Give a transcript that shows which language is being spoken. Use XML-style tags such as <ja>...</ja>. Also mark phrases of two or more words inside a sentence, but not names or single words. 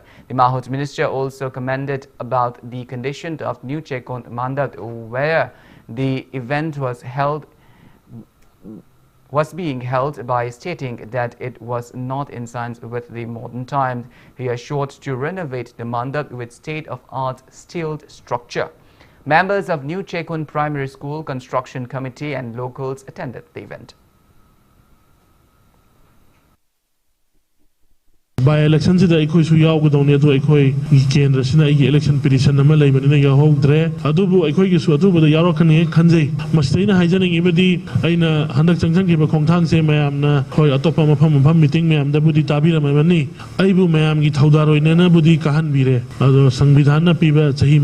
<en>The Mahut minister also commented about the condition of New Chekon Mandat, where the event was being held, by stating that it was not in sync with the modern times. He assured to renovate the Mandat with state-of-art steel structure. Members of New Chekun Primary School Construction Committee and locals attended the event. By election</en> <mni>sida aikoi su yaw gadone to aikoi kendra sina ai</mni> <en>election petition</en> <mni>nama leibani na yahogdre adubu aikoi gi su adubu da yaro khani khanjei masteina haijaning ibadi aina handak changchang gi ba khongthang se mayam na hoi atopa mafam meeting mayam da budi tabira mani aibu mayam gi thaudaroi na budi kahan bire ado sangvidhan na piba chahi</mni>